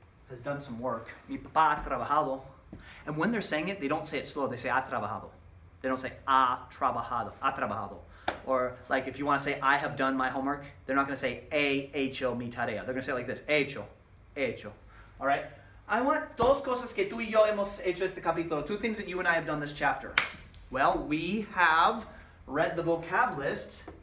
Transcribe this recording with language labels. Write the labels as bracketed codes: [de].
[en] has done some work. [es] Mi papá ha trabajado. [en] And when they're saying it, they don't say it slow. They say [es] ha trabajado. [en] They don't say [es] ha trabajado. Ha trabajado. [en] Or like if you want to say I have done my homework, they're not going to say [es] he hecho mi tarea. [en] They're going to say it like this. [es] He hecho. [en] All right? I want [es] dos cosas que tú y yo hemos hecho este capítulo. [en] Two things that you and I have done this chapter. Well, we have read the vocab list.